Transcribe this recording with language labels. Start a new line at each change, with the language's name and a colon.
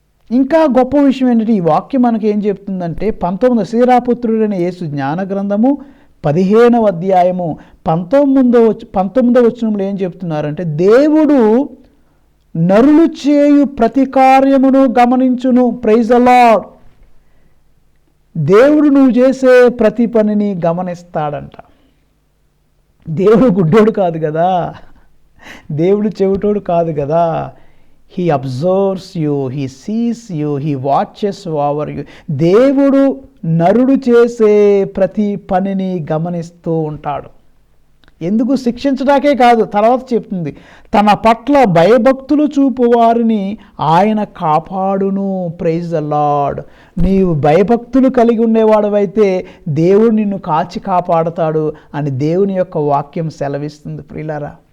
Telugu: ఇంకా గొప్ప విషయం ఏంటంటే, ఈ వాక్యం మనకి ఏం చెప్తుందంటే, 19 శ్రీరాపుత్రుడైన యేసు జ్ఞాన గ్రంథము 15వ అధ్యాయము 19వ వచనంలో ఏం చెప్తున్నారంటే, దేవుడు నరులు చేయు ప్రతి కార్యమును గమనించును.
English: Praise the Lord.
Telugu: దేవుడు నువ్వు చేసే ప్రతి పనిని గమనిస్తాడంట. దేవుడు గుడ్డోడు కాదు కదా, దేవుడు చెవిటోడు కాదు కదా.
English: He observes you, he sees you, he watches over you.
Telugu: దేవుడు నరుడు చేసే ప్రతి పనిని గమనిస్తూ ఉంటాడు. ఎందుకు? శిక్షించడానికే కాదు, తర్వాత చెప్తుంది, తన పట్ల భయభక్తులు చూపు వారిని ఆయన కాపాడును.
English: Praise the Lord.
Telugu: నీవు భయభక్తులు కలిగి ఉండేవాడవైతే దేవుడు నిన్ను కాచి కాపాడుతాడు అని దేవుని యొక్క వాక్యం సెలవిస్తుంది ప్రియులారా.